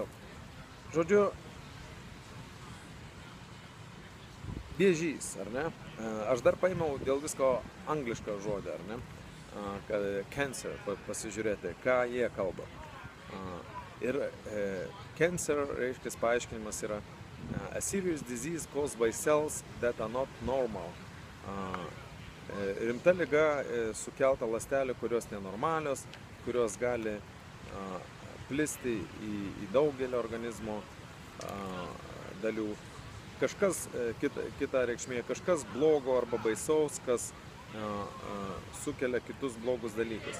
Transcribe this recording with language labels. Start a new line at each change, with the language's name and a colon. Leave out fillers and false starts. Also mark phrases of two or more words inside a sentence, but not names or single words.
Lithuanian: Žodžiu, vėžys, ar ne? Aš dar paėmiau dėl visko anglišką žodį, ar ne? Cancer, pasižiūrėti, ką jie kalba. Ir cancer, reiškia, paaiškinimas yra
English: a serious disease caused by cells that are not normal.
Lithuanian: Rimta liga sukelta ląstelių, kurios nenormalios, kurios gali plisti į daugelį organizmo dalių. Kažkas, kita reikšmė, kažkas blogo arba baisaus, kas sukelia kitus blogus dalykus.